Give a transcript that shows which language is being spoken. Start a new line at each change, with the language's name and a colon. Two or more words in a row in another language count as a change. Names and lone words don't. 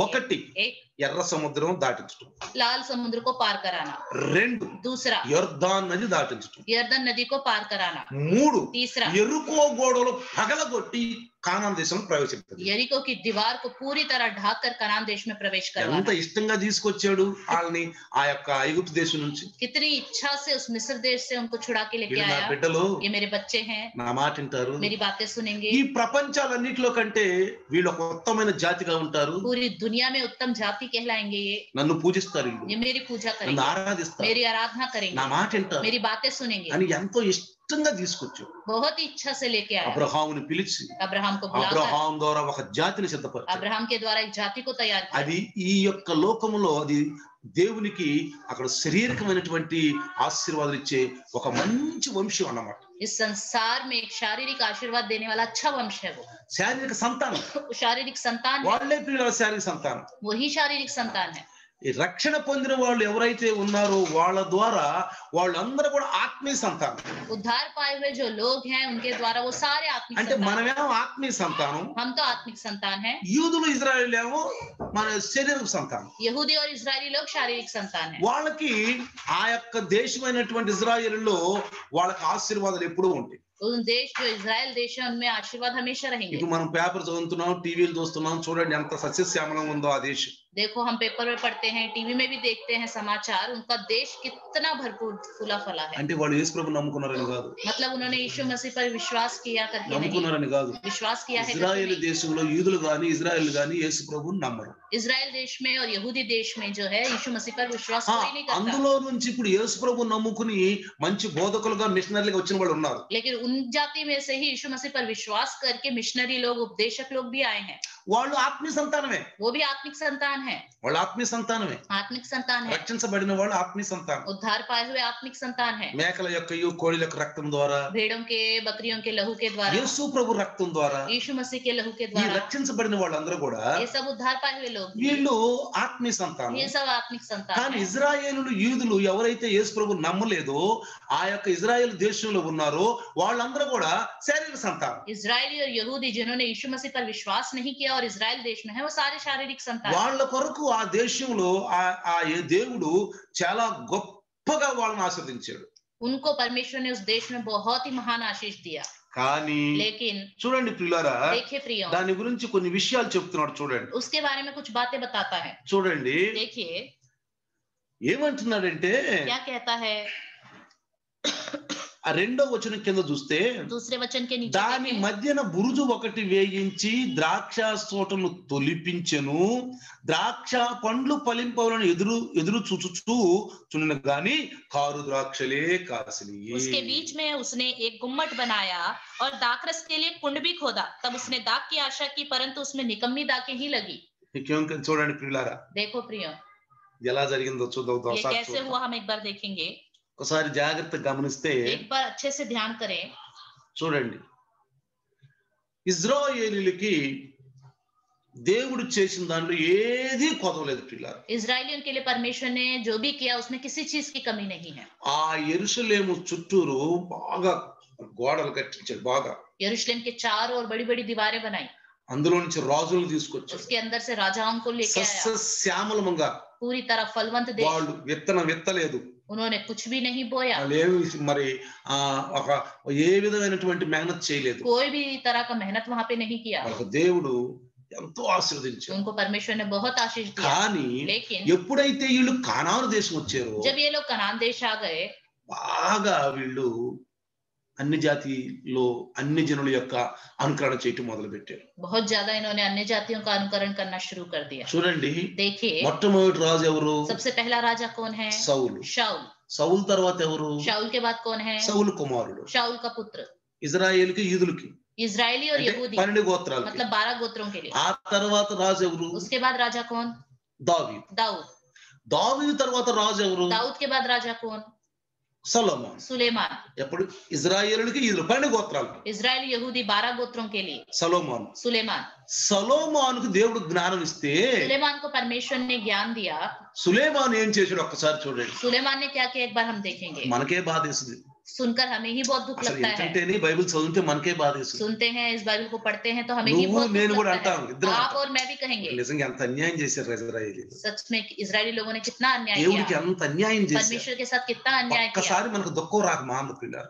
Telugu: ఒకటి,
Hindi: एक,
Telugu: ఎర్ర సముద్రం దాటించడం.
Hindi: लाल समुद्र को पार कराना। 2, दूसरा,
Telugu: యొర్దాన్ నది దాటించడం.
Hindi: यरदन नदी को पार कराना। 3, तीसरा,
Telugu: ఎరుకో గోడలు పగలగొట్టి కానాను దేశం ప్రవేశించారు.
Hindi: यरीको की दीवार को पूरी तरह ढाकर कनान देश में प्रवेश
Telugu: ఎంత
Hindi: करवाना।
Telugu: ఇష్టంగా తీసుకొచ్చాడు వాళ్ళని ఆ యొక్క ఐగుప్తు దేశం నుంచి.
Hindi: कितनी इच्छा से उस मिस्र देश से उनको छुड़ा के लेके
Telugu: వీళ్ళు నా
Hindi: आया।
Telugu: బిడ్డలు,
Hindi: ये मेरे बच्चे हैं,
Telugu: నా మాట వింటారు.
Hindi: मेरी बातें सुनेंगे।
Telugu: ఈ ప్రపంచాలన్నిటిలో కంటే వీళ్ళు ఒక ఉత్తమమైన జాతిగా ఉంటారు.
Hindi: पूरी दुनिया में उत्तम जाति कहलाएंगे। ये
Telugu: నన్ను పూజిస్తారు, వీళ్ళు
Hindi: ये मेरी पूजा
Telugu: నన్ను
Hindi: करेंगे,
Telugu: ఆరాధిస్తారు,
Hindi: मेरी आराधना
Telugu: నా
Hindi: करेंगे,
Telugu: మాట వింటారు
Hindi: मेरी बातें सुनेंगे।
Telugu: అని ఎంతో ఇష్టంగా తీసుకొచ్చాడు.
Hindi: बहुत ही इच्छा से लेके आया।
Telugu: అబ్రహాముని పిలిచి
Hindi: अब्राहम को बुलाकर
Telugu: అబ్రహాం ద్వారా ఒక జాతిని సిద్ధపరిచాడు.
Hindi: अब्राहम के द्वारा एक जाति को तैयार किया।
Telugu: అది ఈ యొక్క లోకములో అది దేవునికి అక్కడ శారీరకమైనటువంటి ఆశీర్వాదాలు ఇచ్చే ఒక మంచి వంశం అన్నమాట.
Hindi: इस संसार में एक शारीरिक आशीर्वाद देने वाला अच्छा वंश है वो।
Telugu: శారీరక సంతానం,
Hindi: शारीरिक संतान है,
Telugu: వాళ్ళే పిల్లల శారీరక సంతానం.
Hindi: वही शारीरिक संतान है।
Telugu: ఈ రక్షణ పొందిన వాళ్ళు ఎవరైతే ఉన్నారో వాళ్ళ ద్వారా వాళ్ళందరూ కూడా ఆత్మీయ సంతానం.
Hindi: उद्धार पाए हुए जो लोग हैं उनके द्वारा वो सारे आत्मिक
Telugu: అంటే
Hindi: संतान हैं।
Telugu: మనమేమో ఆత్మీయ సంతానం,
Hindi: हम तो आत्मिक संतान हैं।
Telugu: యూదులు ఇజ్రాయేలు ఏమో మన శారీరక సంతానం.
Hindi: यहूदी और इजरायली लोग शारीरिक संतान हैं।
Telugu: వాళ్ళకి ఆ యొక్క దేశమైనటువంటి ఇజ్రాయేలులో వాళ్ళకి ఆశీర్వాదాలు ఎప్పుడూ ఉంటాయి.
Hindi: उन देश जो इजराइल देश है उनमें आशीर्वाद हमेशा रहेंगे।
Telugu: ఇప్పుడు మనం పేపర్ చదువుతున్నాం, టీవీలు చూస్తున్నాం, చూడండి ఎంత సస్యశ్యామలంగా ఉందో ఆ దేశం.
Hindi: देखो हम पेपर में पढ़ते हैं, टीवी में भी देखते हैं समाचार, उनका देश कितना भरपूर फूला फला है।
Telugu: అంటే వాళ్ళు యేసు ప్రభువుని నమ్ముకున్నారని కాదు,
Hindi: मतलब उन्होंने यीशु मसीह पर विश्वास किया करके नहीं,
Telugu: నమ్ముకున్నారని కాదు.
Hindi: विश्वास किया है करके
Telugu: ఇజ్రాయేల్
Hindi: नहीं।
Telugu: దేశంలో యూదులు గాని ఇజ్రాయేల్ గాని యేసు ప్రభువుని నమ్మరు.
Hindi: इजराइल देश में और यहूदी देश में जो है यीशु मसीह पर विश्वास कोई नहीं करता।
Telugu: అందులో నుంచి ఇప్పుడు యేసు ప్రభువుని నమ్ముకుని మంచి బోధకులుగా మిషనరీలుగా వచ్చిన వాళ్ళు ఉన్నారు.
Hindi: लेकिन उन जाति में से ही यीशु मसीह पर विश्वास करके मिशनरी लोग, उपदेशक लोग भी आए हैं।
Telugu: వాళ్ళు ఆత్మీయ సంతానమే,
Hindi: वो भी आत्मिक संतान है।
Telugu: వాళ్ళు ఆత్మీయ సంతానమే.
Hindi: आत्मिक संतान है,
Telugu: రక్షించబడిన వాళ్ళు ఆత్మీయ సంతానం.
Hindi: उद्धार पाए हुए आत्मिक संतान है।
Telugu: మేకల యొక్కయు కోడిల యొక్క రక్తం ద్వారా,
Hindi: भेड़ों के, बकरियों के लहू के द्वारा,
Telugu: యేసు ప్రభు రక్తం ద్వారా
Hindi: यीशु मसीह के लहू के
Telugu: ఈ
Hindi: द्वारा
Telugu: రక్షించబడిన వాళ్ళందరూ కూడా
Hindi: ये सब उद्धार पाए हुए लोग भी,
Telugu: వీళ్ళు ఆత్మీయ సంతానం.
Hindi: ये सब आत्मिक संतान
Telugu: కానీ
Hindi: है।
Telugu: ఇజ్రాయేలులు యూదులు ఎవరైతే యేసు ప్రభు నమ్మలేదో ఆ యొక్క ఇజ్రాయేల్ దేశంలో ఉన్నారో వాళ్ళందరూ కూడా శారీరక సంతానం.
Hindi: इजरायली और यहूदी जिन्होंने यीशु मसीह पर विश्वास नहीं किया और इजराइल देश में है, वो सारे शारीरिक संतान हैं।
Telugu: వాళ్ళ కొరకు ఆ దేశంలో ఆ దేవుడు చాలా గొప్పగా వాళ్ళని ఆశీర్వదించాడు.
Hindi: उनको परमेश्वर ने उस देश में बहुत ही महान आशीष दिया।
Telugu: కానీ
Hindi: लेकिन
Telugu: చూడండి ప్రియులారా,
Hindi: देखिए प्रियो,
Telugu: దాని గురించి కొన్ని విషయాలు చెప్తున్నాడు చూడండి.
Hindi: उसके बारे में कुछ बातें बताता है।
Telugu: చూడండి
Hindi: देखिए
Telugu: ఏమంటున్నాడంటే,
Hindi: क्या कहता है।
Telugu: ఆ 2వ వచనం కింద చూస్తే,
Hindi: दूसरे वचन के नीचे
Telugu: దాని
Hindi: देखें,
Telugu: మధ్యన బురుజు ఒకటి వేయించి ద్రాక్ష తోటను తొలిపించెను, ద్రాక్ష పండ్లు ఫలింపవలను ఎదురు చూచుచూ చున్న గాని కారు ద్రాక్షలే కాసిని.
Hindi: उसके बीच में उसने एक गुम्मट बनाया और दाखरस के लिए कुंड भी खोदा। तब उसने दाख की आशा की, परंतु उसमें निकम्मी दाखें ही लगी।
Telugu: చూడండి ప్రియులారా,
Hindi: देखो प्रियो,
Telugu: ఎలా జరిగిందో చూద్దాం.
Hindi: ये कैसे हुआ हम एक बार देखेंगे।
Telugu: ఒకసారి జాగ్రత్తగా గమనిస్తే
Hindi: एक बार अच्छे से ध्यान करें।
Telugu: చూడండి, ఇజ్రాయేలీలకి దేవుడు చేసిన దాంట్లో ఏది కొదవలేదు పిల్లారు.
Hindi: इजरायलियों के लिए परमेश्वर ने जो भी किया उसमें किसी चीज की कमी नहीं है।
Telugu: ఆ యెరూషలేము చుట్టూరు బాగా గోడలు కట్టించాడు. బాగా
Hindi: यरूशलेम के चारों ओर बड़ी बड़ी दीवारें बनाई,
Telugu: అందులో నుంచి రాజులు తీసుకొచ్చాడు.
Hindi: उसके अंदर से राजाओं को लेके आया,
Telugu: సస్యశ్యామలంగా.
Hindi: पूरी तरह फलवंत देश।
Telugu: వాళ్ళు విత్తనం విత్తలేదు,
Hindi: उन्होंने कुछ भी नहीं बोया,
Telugu: వాళ్ళు ఏమి మరి ఒక ఏ విధమైనటువంటి మెహనత్ చేయలేదు.
Hindi: कोई भी तरह का मेहनत वहां पे नहीं किया।
Telugu: వాళ్ళకు దేవుడు ఎంతో ఆశీర్వదించాడు.
Hindi: उनको परमेश्वर ने बहुत आशीष दिया।
Telugu: కానీ
Hindi: लेकिन
Telugu: ఎప్పుడైతే వీళ్ళు కానాను దేశం వచ్చారో
Hindi: जब ये लोग कनान देश आ गए,
Telugu: బాగా వీళ్ళు అన్ని జాతిలో అన్ని జనుల యొక్క అనుకరణ చేయటం మొదలు పెట్టారు.
Hindi: बहुत ज्यादा इन्होंने अन्य जातियों का अनुकरण करना शुरू कर दिया।
Telugu: చూడండి,
Hindi: देखिए
Telugu: మొట్టమొదటి రాజు ఎవరు?
Hindi: सबसे पहला राजा कौन है?
Telugu: సౌలు.
Hindi: शाऊल।
Telugu: సౌలు తర్వాత ఎవరు?
Hindi: शाऊल के बाद कौन है?
Telugu: సౌలు కుమారుడు.
Hindi: शाऊल का पुत्र।
Telugu: ఇజ్రాయేలుకి యూదులకి
Hindi: इजरायली और यहूदी
Telugu: 12 గోత్రాలు,
Hindi: मतलब 12 गोत्रों के लिए।
Telugu: ఆ తర్వాత రాజు ఎవరు?
Hindi: उसके बाद राजा कौन?
Telugu: దావీదు.
Hindi: दाऊद।
Telugu: దావీదు తర్వాత రాజు ఎవరు?
Hindi: दाऊद के बाद राजा कौन?
Telugu: సొలొమోను.
Hindi: सुलेमान।
Telugu: ఎప్పుడు ఇజ్రాయేలునికి ఈ 12 గోత్రాలు.
Hindi: इजराइल यहूदी 12 गोत्रों के लिए
Telugu: సొలొమోను.
Hindi: सुलेमान।
Telugu: సొలొమోనుకు దేవుడు జ్ఞానం ఇస్తే
Hindi: सुलेमान को परमेश्वर ने ज्ञान दिया।
Telugu: సులేమాను ఏం చేశాడు ఒక్కసారి చూడండి.
Hindi: सुलेमान ने क्या किया एक बार हम देखेंगे।
Telugu: మనకే బాధేస్తుంది.
Hindi: सुनकर हमें ही बहुत दुख
Telugu: అసలు
Hindi: लगता है।
Telugu: ఏంటంటేనే బైబిల్ చదివితే మనకే బాధేస్తుంది.
Hindi: सुनते हैं इस बाइबल को पढ़ते हैं तो हमें ही
Telugu: నువ్వు
Hindi: बहुत
Telugu: నేను
Hindi: दुख
Telugu: కూడా
Hindi: लगता
Telugu: అంటాం
Hindi: है।
Telugu: ఇద్దరం
Hindi: आप
Telugu: అంటాం.
Hindi: और मैं भी कहेंगे
Telugu: నిజంగా ఎంత అన్యాయం చేశారు ఇజ్రాయేలీలు.
Hindi: सच में इजरायली लोगों ने कितना अन्याय
Telugu: దేవుడికి
Hindi: किया।
Telugu: ఎంత అన్యాయం చేశారు.
Hindi: परमेश्वर के साथ कितना अन्याय किया।
Telugu: ఒక్కసారి మనకు దుఃఖం రాక మాందుకున్నారు.